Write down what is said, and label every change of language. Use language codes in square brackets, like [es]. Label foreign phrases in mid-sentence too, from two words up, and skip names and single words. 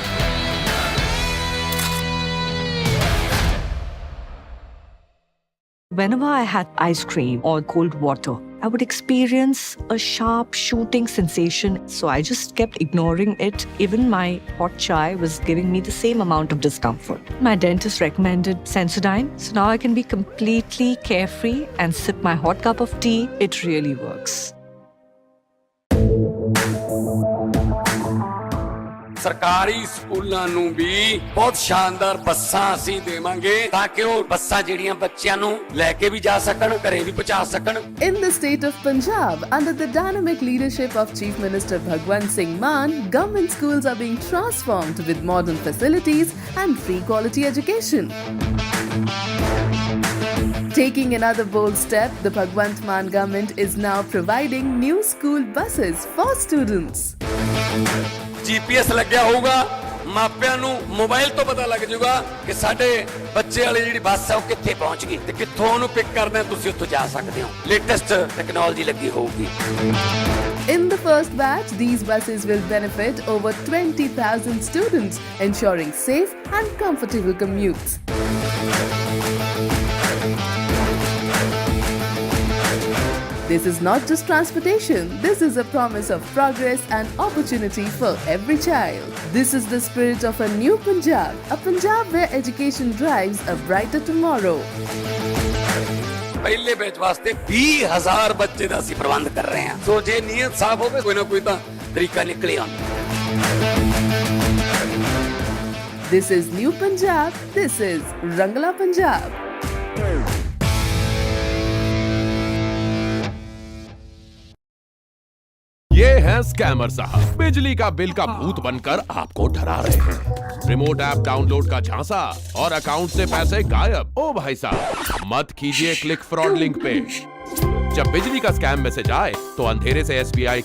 [en] Whenever I had ice cream or cold water, I would experience a sharp shooting sensation. So I just kept ignoring it. Even my hot chai was giving me the same amount of discomfort. My dentist recommended Sensodyne. So now I can be completely carefree and sip my hot cup of tea. It really works. [pa] ਸਰਕਾਰੀ ਸਕੂਲਾਂ ਨੂੰ ਵੀ ਬਹੁਤ ਸ਼ਾਨਦਾਰ ਬੱਸਾਂ ਅਸੀਂ ਦੇਵਾਂਗੇ ਤਾਂ ਕਿ ਉਹ ਬੱਸਾਂ ਜਿਹੜੀਆਂ ਬੱਚਿਆਂ ਨੂੰ ਲੈ ਕੇ ਵੀ ਜਾ ਸਕਣ ਘਰੇ ਵੀ ਪਹੁੰਚਾ ਸਕਣ [en] In the state of Punjab, under the dynamic leadership of Chief Minister Bhagwant Singh Mann, government schools are being transformed with modern facilities and free quality education. Taking another bold step, the Bhagwant Mann government is now providing new school buses for students. [pa] GPS ਲੱਗਿਆ ਹੋਊਗਾ ਮਾਪਿਆਂ ਨੂੰ ਮੋਬਾਈਲ ਤੋਂ ਪਤਾ ਲੱਗ ਜਾਊਗਾ ਕਿ ਸਾਡੇ ਬੱਚੇ ਵਾਲੀ ਜਿਹੜੀ ਬੱਸ ਹੈ ਉਹ ਕਿੱਥੇ ਪਹੁੰਚ ਗਈ ਤੇ ਕਿੱਥੋਂ ਉਹਨੂੰ ਪਿਕ ਕਰਨਾ ਹੈ ਤੁਸੀਂ ਉੱਥੋਂ ਜਾ ਸਕਦੇ ਹੋ [en] latest technology [pa] ਲੱਗੀ ਹੋਊਗੀ [en] In the first batch, these buses will benefit over 20,000 students, ensuring safe and comfortable commutes. This is not just transportation, this is a promise of progress and opportunity for every child. This is the spirit of a new Punjab, a Punjab where education drives a brighter tomorrow. [pa] ਪਹਿਲੇ ਬੈਚ ਵਾਸਤੇ 20,000 ਬੱਚੇ ਦਾ ਅਸੀਂ ਪ੍ਰਬੰਧ ਕਰ ਰਹੇ ਹਾਂ ਸੋ ਜੇ ਨੀਅਤ ਸਾਫ਼ ਹੋਵੇ ਕੋਈ ਨਾ ਕੋਈ ਤਾਂ ਤਰੀਕਾ ਨਿਕਲੇ ਆਉਂਦਾ [en] This is New Punjab, this is Rangla Punjab. [hi] ये हैं स्कैमर साहब बिजली का बिल का भूत बनकर आपको डरा रहे हैं [en] remote app download [hi] का झांसा और अकाउंट से पैसे गायब ओ भाई साहब मत कीजिए क्लिक [en] fraud link [hi] पे जब बिजली का [en] scam message [hi] आए तो अंधेरे से एसबीआई